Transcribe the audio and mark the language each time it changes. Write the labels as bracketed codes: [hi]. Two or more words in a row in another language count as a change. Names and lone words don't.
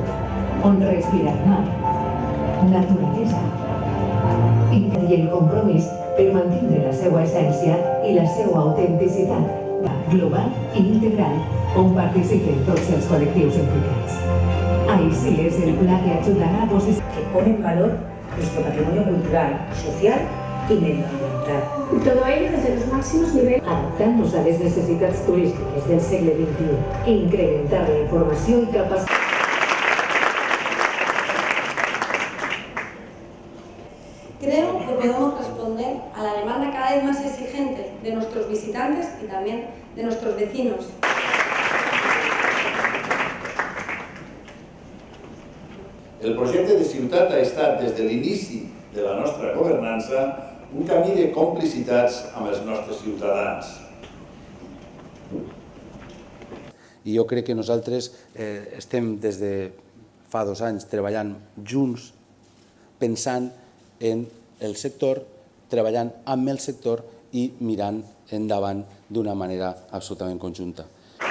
[ca] on respirar mar, naturalesa i el compromís per mantenir la seva essència i la seva autenticitat global i integral, on participen tots els col·lectius implicats. Així és el pla que ajudarà a posicionar [es] que pone en valor nuestro patrimonio cultural, social y medioambiental. Y todo ello desde los máximos niveles. [ca] Adaptant-nos a les necessitats turístiques del segle XXI i incrementar la informació i capacitat. [es] Creo que podemos responder a la demanda cada vez más exigente de nuestros visitantes y también de nuestros vecinos. [ca] El projecte de ciutat ha estat, des de l'inici de la nostra governança, un camí de complicitats amb els nostres ciutadans. I jo crec que nosaltres estem des de fa 2 anys treballant junts, pensant en el sector, treballant amb el sector i mirant endavant d'una manera absolutament conjunta.